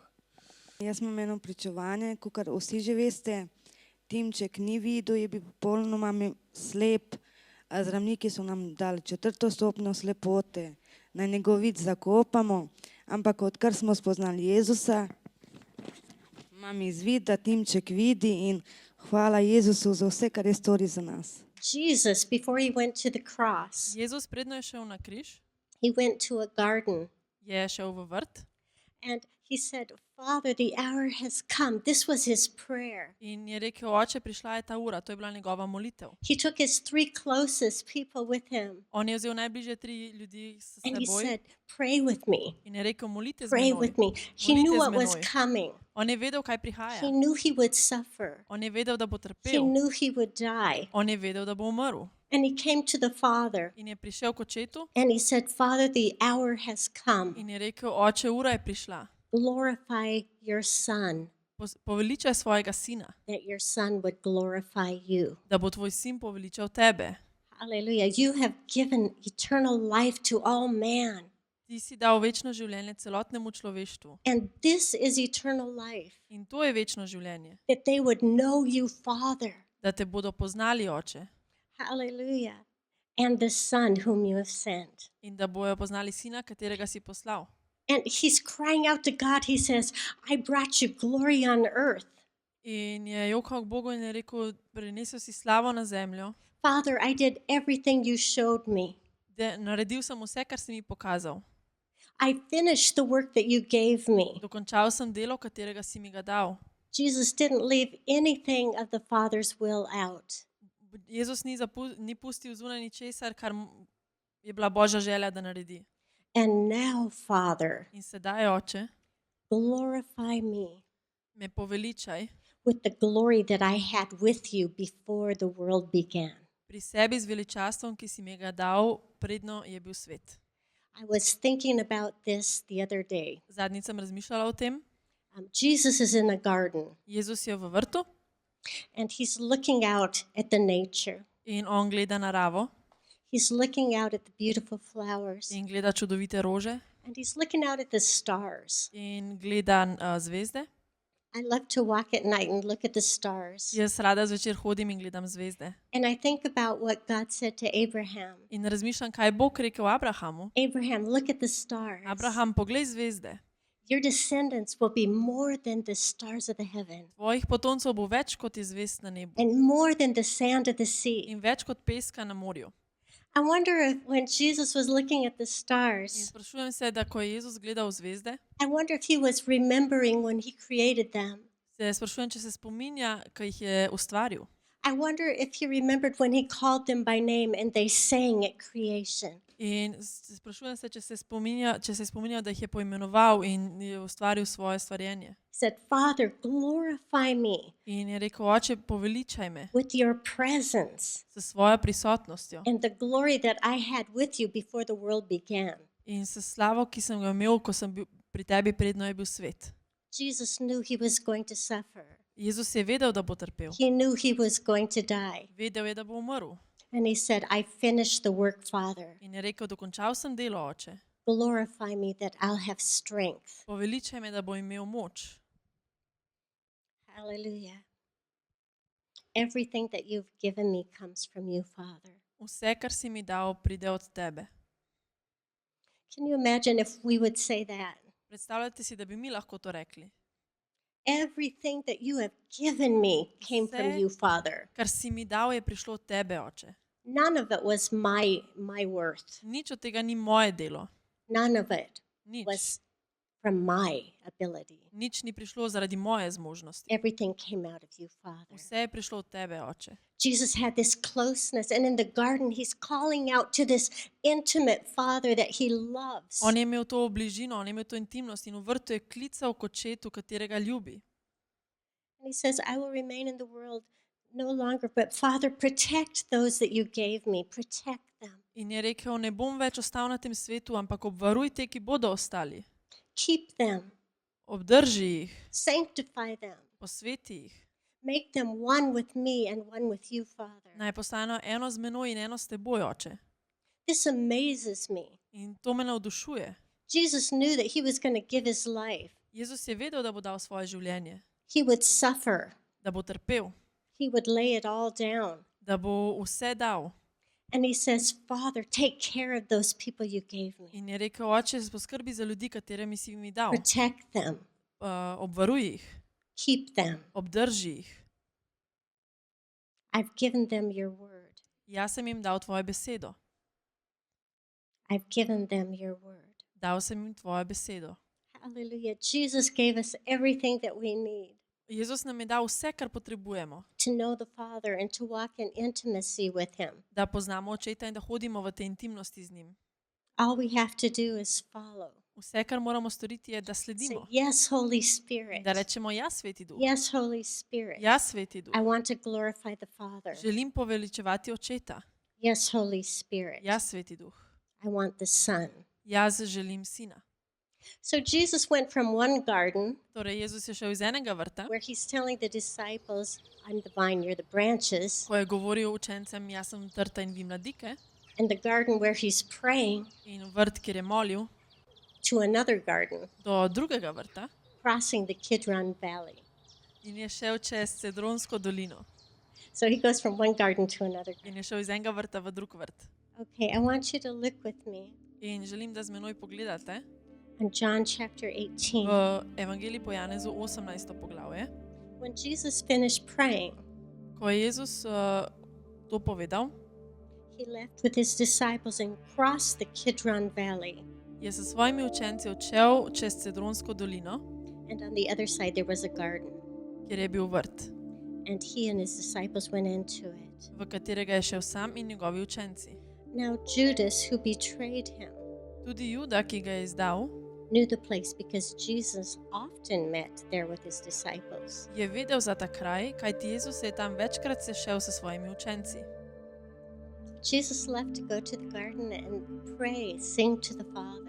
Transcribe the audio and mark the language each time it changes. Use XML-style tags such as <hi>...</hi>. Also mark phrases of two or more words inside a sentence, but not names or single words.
<sl>Jaz imam eno pričevanje, kot vsi že veste, Timček ni videl, je bil popolnoma slep, zdravniki so nam dali 4. stopnjo slepote, naj njegov vid zakopamo, ampak odkar smo spoznali Jezusa, imam izvid, da Timček vidi in hvala Jezusu za vse, kar je storil za nas.</sl> <en>Jesus, before he went to the cross,</en> <sl>Jezus predno je šel na križ,</sl> <en>he went to a garden</en> <sl>je šel v vrt</sl> <en>and he said, Father, the hour has come. This was his prayer.</en> <sl>in je rekel, oče, prišla je ta ura, to je bila njegova molitev.</sl> <en>He took his 3 closest people with him</en> <sl>On je vzel najbližje 3 ljudi s</sl> <en>and he</en> <sl>seboj</sl> <en>said, pray with me.</en> <sl>in je rekel, molite z</sl> <en>Pray</en> <sl>menoj.</sl> <en>with me. He</en> <sl>Molite</sl> <en>knew</en> <sl>z</sl> <en>what was</en> <sl>menoj.</sl> <en>coming.</en> <sl>On je vedel, kaj prihaja.</sl> <en>He knew he would suffer.</en> <sl>On je vedel, da bo</sl> <en>He</en> <sl>trpel.</sl> <en>knew he would die.</en> <sl>On je vedel, da bo umrl.</sl> <en>And he came to the Father</en> <sl>In je prišel k očetu</sl> <en>and he said, Father, the hour has come.</en> <sl>in je rekel, oče, ura je prišla.</sl> <en>Glorify your Son,</en> <sl>Poveličaj svojega sina,</sl> <en>that your Son would glorify you.</en> <sl>da bo tvoj sin poveličal tebe.</sl> <en>Hallelujah. You have given eternal life to all man.</en> <sl>Ti si dal večno življenje celotnemu človeštvu.</sl> <en>And this is eternal life,</en> <sl>In to je večno življenje.</sl> <en>that they would know you, Father.</en> <sl>Da te bodo poznali, oče.</sl> <en>Hallelujah. And the Son whom you have sent.</en> <sl>In da bojo poznali sina, katerega si poslal.</sl> <en>And he's crying out to God. He says, I brought you glory on earth.</en> <sl>In je jokal k Bogu in je rekel, prinesel si slavo na zemljo.</sl> <en>Father, I did everything you showed me.</en> <sl>naredil sem vse, kar si mi pokazal.</sl> <en>I finished the work that you gave me.</en> <sl>Dokončal sem delo, katerega si mi ga dal.</sl> <en>Jesus didn't leave anything of the Father's will out.</en> <sl>Jezus ni pustil zunaj ničesar, kar je bila Božja želja, da naredi.</sl> <en>And now, Father,</en> <sl>In sedaj, Oče,</sl> <en>glorify me</en> <sl>me poveličaj</sl> <en>with the glory that I had with you before the world began.</en> <sl>pri sebi z veličastvom, ki si mi ga dal, predno je bil svet.</sl> <en>I was thinking about this the other day.</en> <sl>Zadnjič sem razmišljala o tem.</sl> <en>Jesus is in a garden</en> <sl>Jezus je v vrtu</sl> <en>and he's looking out at the nature.</en> <sl>in on gleda naravo</sl> <en>He's looking out at the beautiful flowers</en> <sl>in gleda čudovite rože</sl> <en>and he's looking out at the stars.</en> <sl>in gleda zvezde.</sl> <en>I love to walk at night and look at the stars.</en> <sl>Jaz rada zvečer hodim in gledam zvezde.</sl> <en>And I think about what God said to Abraham.</en> <sl>In razmišljam, kaj Bog rekel Abrahamu.</sl> <en>Abraham, look at the stars.</en> <sl>Abraham, poglej zvezde.</sl> <en>Your descendants will be more than the stars of the heaven</en> <sl>Tvojih potomcev bo več kot je zvezd na nebu</sl> <en>and more than the sand of the sea.</en> <sl>in več kot peska na morju.</sl> <en>I wonder if when Jesus was looking at the</en> <sl>In</sl> <en>stars,</en> <sl>sprašujem se, da ko je Jezus gledal zvezde,</sl> <en>I wonder if he was remembering when he created them.</en> <sl>se sprašujem, če se spominja, ko jih je ustvaril.</sl> <en>I wonder if he remembered when he called them by name and they sang at creation.</en> <sl>In sprašujem se, če se spominja, da jih je poimenoval in je ustvaril svoje stvarjenje.</sl> <en>He said, Father, glorify me</en> <sl>In je rekel, Oče, poveličaj me</sl> <en>with your presence</en> <sl>s svojo prisotnostjo</sl> <en>and the glory that I had with you before the world began.</en> <sl>in s slavo, ki sem ga imel, ko sem bil pri tebi, predno je bil svet.</sl> <en>Jesus knew he was going to suffer.</en> <sl>Jezus je vedel, da bo trpel.</sl> <en>He knew he was going to die.</en> <sl>Vedel je, da bo umrl.</sl> <en>And he said, I finished the work, Father.</en> <sl>In je rekel, dokončal sem delo, Oče.</sl> <en>Glorify me that I'll have strength.</en> <sl>Poveličaj me, da bo imel moč.</sl> <en>Hallelujah. Everything that you've given me comes from you, Father.</en> <sl>Vse, kar si mi dal, pride od tebe.</sl> <en>Can you imagine if we would say that?</en> <sl>Predstavljate si, da bi mi lahko to rekli.</sl> <en>Everything that you have given me came from you, Father.</en> <sl>Kar si mi dal, je prišlo od tebe, Oče.</sl> <en>None of it was my worth.</en> <sl>Nič od tega ni moje delo.</sl> <en>None of it</en> <sl>Nič.</sl> <en>was from my ability.</en> <sl>Nič ni prišlo zaradi moje zmožnosti.</sl> <en>Everything came out of you, Father.</en> <sl>Vse je prišlo od tebe, Oče.</sl> <en>Jesus had this closeness, and in the garden, he's calling out to this intimate Father that he loves.</en> <sl>On je imel to bližino, on je imel to intimnost in v vrtu je klical k očetu, katerega ljubi.</sl> <en>And he says, I will remain in the world no longer, but Father, protect those that you gave me. Protect them.</en> <sl>In je rekel, ne bom več ostal na tem svetu, ampak obvaruj te, ki bodo ostali.</sl> <en>Keep them.</en> <sl>Obdrži jih,</sl> <en>Sanctify them.</en> <sl>posveti jih.</sl> <en>Make them one with me and one with you, Father.</en> <sl>Naj postanejo eno z menoj in eno s teboj, Oče.</sl> <en>This amazes me.</en> <sl>In to me navdušuje.</sl> <en>Jesus knew that he was going to give his life.</en> <sl>Jezus je vedel, da bo dal svoje življenje,</sl> <en>He would suffer.</en> <sl>da bo trpel,</sl> <en>He would lay it all down.</en> <sl>da bo vse dal.</sl> <en>And he says, Father, take care of those people you gave me.</en> <sl>In je rekel, Oče, poskrbi za ljudi, katere mi si mi dal.</sl> <en>Protect them.</en> <sl>Obvaruj jih,</sl> <en>Keep them.</en> <sl>obdrži jih.</sl> <en>I've given them your word.</en> <sl>Jaz sem jim dal tvojo besedo.</sl> <en>I've given them your word.</en> <sl>Dal sem jim tvojo besedo.</sl> <en>Hallelujah. Jesus gave us everything that we need</en> <sl>Jezus nam je dal vse, kar potrebujemo,</sl> <en>to know the Father and to walk in intimacy with him.</en> <sl>da poznamo očeta in da hodimo v tej intimnosti z njim.</sl> <en>All we have to do is follow.</en> <sl>Vse, kar moramo storiti, je, da</sl> <en>Say,</en> <sl>sledimo.</sl> <en>yes, Holy Spirit.</en> <sl>Da rečemo, ja, sveti duh.</sl> <en>Yes, Holy Spirit.</en> <sl>Ja, sveti duh.</sl> <en>I want to glorify the Father.</en> <sl>Želim poveličevati očeta.</sl> <en>Yes, Holy Spirit.</en> <sl>Ja, sveti duh.</sl> <en>I want the Son.</en> <sl>Jaz želim sina.</sl> <en>So Jesus went from one garden</en> <sl>Torej, Jezus je šel iz enega vrta,</sl> <en>where he's telling the disciples, I'm the vine, you're the branches,</en> <sl>ko je govoril učencem, jaz sem trta in vi mladike,</sl> <en>and the garden where he's praying</en> <sl>in vrt, kjer je molil,</sl> <en>to another garden,</en> <sl>do drugega vrta</sl> <en>crossing the Kidron Valley.</en> <sl>in je šel čez Cedronsko dolino.</sl> <en>So he goes from one garden to another garden.</en> <sl>In je šel iz enega vrta v drug vrt.</sl> <en>Okay, I want you to look with me</en> <sl>In želim, da z menoj pogledate</sl> <en>in John chapter 18.</en> <sl>v Evangeliji po Janezu 18. poglavje.</sl> <en>When Jesus finished praying,</en> <sl>Ko je Jezus to povedal,</sl> <en>He left with his disciples and crossed the Kidron Valley.</en> <sl>Je sa svojimi učenci odšel čez Cedronsko dolino,</sl> <en>And on the other side, there was a garden.</en> <sl>kjer je bil vrt,</sl> <en>And he and his disciples went into it.</en> <sl>v katerega je šel sam in njegovi učenci.</sl> <en>Now, Judas, who betrayed him,</en> <sl>Tudi Juda, ki ga je izdal,</sl> <en>knew the place because Jesus often met there with his disciples.</en> <sl>je vedel za ta kraj, kajti Jezus se je tam večkrat sešel s svojimi učenci.</sl> <en>Jesus left to go to the garden and pray, sing to the Father,</en>